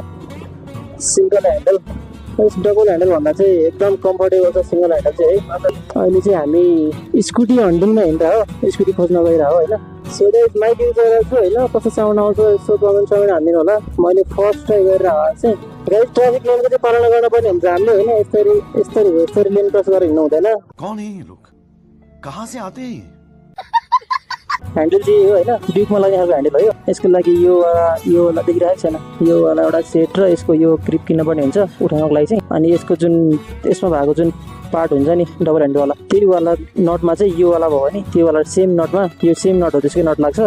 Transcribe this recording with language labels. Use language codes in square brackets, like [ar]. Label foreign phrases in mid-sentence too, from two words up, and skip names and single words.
[en] single handle double handle [ne] भन्दा चाहिँ एकदम कम्फर्टेबल छ सिंगल ह्यान्डल चाहिँ है। अहिले चाहिँ हामी स्कुटी हन्टिङमा हिँड्दा हो, स्कुटी खोज्न गइरह हो हैन। [en] so guys mic use [ne] गरेर छु हैन, कस्तो साउन्ड आउँछ यसो कमेन्ट हानिदिनु होला। मैले [en] first try [ne] गरेर चाहिँ गाइस ट्राफिक नियमको चाहिँ पालना गर्न पर्ने हुन्छ हामीले हैन। यस्तरी लेन क्रस गरेर हिँड्नु हुँदैन। [hi] कौन है ये लोग, कहाँ से आते हैं? [ne] ह्यान्डल चाहिँ हो होइन, ड्युकमा लाग्ने खालको ह्यान्डल हो यो। यसको लागि यो वाला देखिरहेको छैन, यो वाला एउटा सेट र यसको यो ग्रिप किन्नुपर्ने हुन्छ उठाउनको लागि चाहिँ। अनि यसको जुन यसमा भएको जुन पार्ट हुन्छ नि डबल ह्यान्डलवाला, त्यही वाला नटमा चाहिँ यो वाला भयो भने त्यो वाला सेम नटमा यो [en] same nut [ne] हो त्यसकै नट लाग्छ।